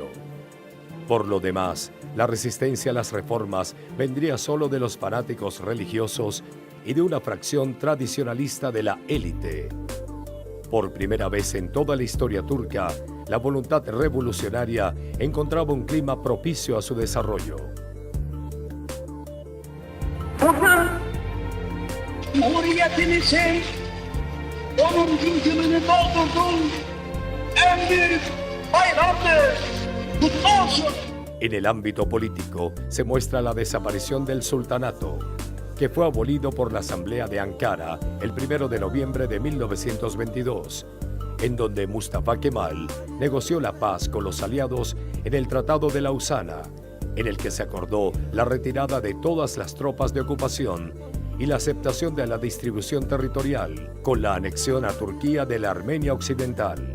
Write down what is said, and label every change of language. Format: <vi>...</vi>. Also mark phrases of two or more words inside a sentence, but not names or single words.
<es>Por lo demás, la resistencia a las reformas vendría solo de los fanáticos religiosos y de una fracción tradicionalista de la élite. Por primera vez en toda la historia turca, la voluntad revolucionaria encontraba un clima propicio a su desarrollo.</es> <tr>Cumhuriyetimizin 10. yılını doldurdun. En büyük bayramdır. Kutlu olsun.</tr> <es>En el ámbito político se muestra la desaparición del sultanato, que fue abolido por la Asamblea de Ankara el 1 de noviembre de 1922, en donde Mustafa Kemal negoció la paz con los aliados en el Tratado de Lausana en el que se acordó la retirada de todas las tropas de ocupación y la aceptación de la distribución territorial, con la anexión a Turquía de la Armenia Occidental.</es>